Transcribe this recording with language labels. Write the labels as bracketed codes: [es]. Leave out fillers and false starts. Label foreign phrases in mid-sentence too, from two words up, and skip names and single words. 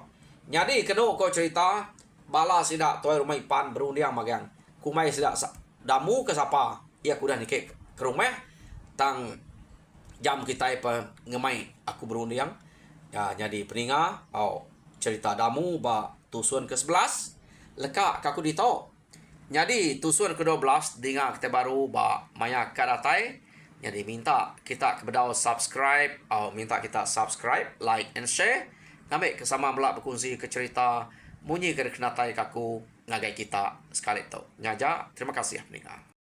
[iba] Jadi kenuk ko cerita bala sidak tuai rumah ipan berundiang magang kumai sidak damu ke siapa ia kudah nikik ke rumah tang jam kita ngemai aku berundiang ya. Jadi peninga cerita damu ba tusun ke-11 lekak kaku dito. Jadi tusun ke-12 dengar kita baru ba maya kadatai. Jadi minta kita kepada subscribe, minta kita subscribe, [en] like and share. [iba] Ngambil kesama belak berkongsi ke cerita munyi ke kenatai kaku ngagai kita sekali tu. Nyaja, terima kasih peninga.